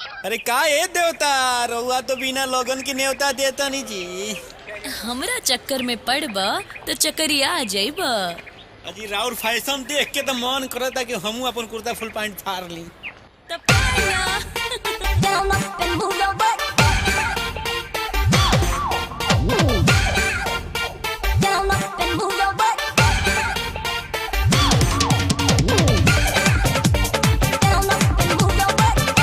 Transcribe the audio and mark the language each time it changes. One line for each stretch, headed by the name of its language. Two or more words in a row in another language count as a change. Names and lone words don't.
Bhojpuri: अरे का ए देवता रउआ तो बिना लोगन की न्योता देता नहीं जी। हमरा चक्कर में पड़बा तो चक्करिया आ जाइबा। अजी राउर फैशन देख के तो मन करता कि हमू अपन कुर्ता फुल पैंट फाड़ ली।
English: Down up and move your butt. Down up and move your butt. Down up and move your butt.